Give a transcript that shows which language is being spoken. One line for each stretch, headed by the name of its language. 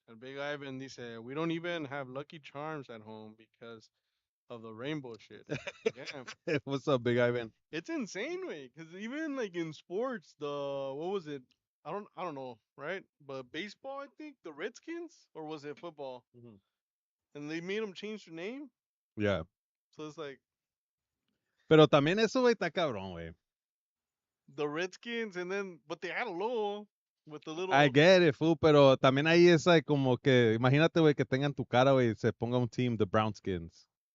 English: El Big Ivan
Spanish: dice,
English: we don't even have Lucky Charms at home because of the rainbow shit. Damn. What's up, Big Ivan? It's insane, way. Because even like in sports, the what was it? I don't know, right? But baseball, I think the Redskins, or was it football? Mhm. And they made them change their name. Yeah. So it's like
Spanish: Pero también eso, güey, está cabrón, güey.
English: the Redskins, and then but they had a logo with the I little. get it, fool,
Spanish: pero también ahí es like como que, imagínate, güey, que tengan tu cara, güey, y se ponga un team, the Brownskins.